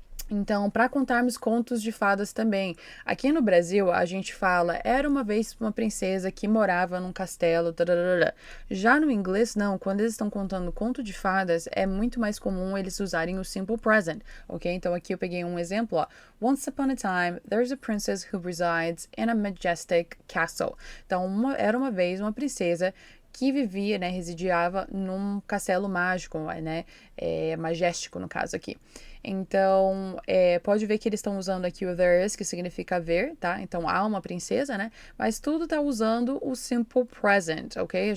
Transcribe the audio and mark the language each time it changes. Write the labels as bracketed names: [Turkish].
[Portuguese] Então, para contarmos contos de fadas também. Aqui no Brasil, a gente fala, era uma vez uma princesa que morava num castelo. Tararara. Já no inglês, não. Quando eles estão contando conto de fadas, é muito mais comum eles usarem o simple present, ok? Então, aqui eu peguei um exemplo, ó. [English] Once upon a time, there's a princess who resides in a majestic castle. [Portuguese] Então, era uma vez uma princesa que vivia, né, residiava num castelo mágico, né, majestic no caso aqui. Então, pode ver que eles estão usando aqui o there is, que significa haver, tá? Então, há uma princesa, né? Mas tudo tá usando o simple present, ok?